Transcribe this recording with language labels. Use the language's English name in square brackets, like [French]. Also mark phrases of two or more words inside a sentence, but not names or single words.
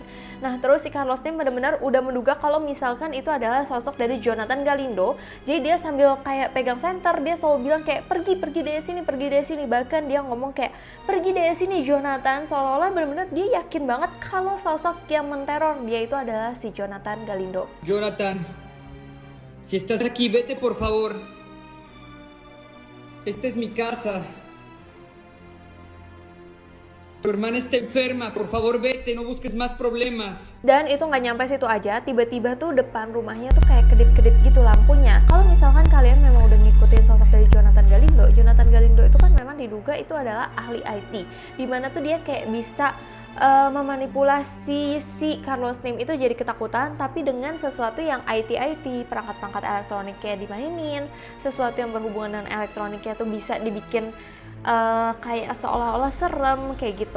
[Indonesian] Nah, terus si Carlos Name benar-benar udah menduga kalau misalkan itu adalah sosok dari Jonathan Galindo. Jadi dia sambil kayak pegang senter, dia selalu bilang kayak pergi dari sini. Bahkan dia ngomong kayak pergi dari sini Jonathan, seolah-olah benar-benar dia yakin banget kalau sosok yang menteror dia itu adalah si Jonathan Galindo. [Spanish] Jonathan, si estás aquí, vete por favor. Esta es mi casa. Tu hermana está enferma, por favor vete, no busques más problemas. [Indonesian] Dan itu nggak nyampe situ aja, tiba-tiba tuh depan rumahnya tuh kayak kedip-kedip gitu lampunya. Kalau misalkan kalian memang udah ngikutin sosok dari Jonathan Galindo itu kan memang diduga itu adalah ahli IT. Dimana tuh dia kayak bisa memanipulasi si Carlos Name itu jadi ketakutan, tapi dengan sesuatu yang IT, perangkat-perangkat elektronik kayak dimainin, sesuatu yang berhubungan dengan elektroniknya tuh bisa dibikin kayak seolah-olah serem kayak gitu.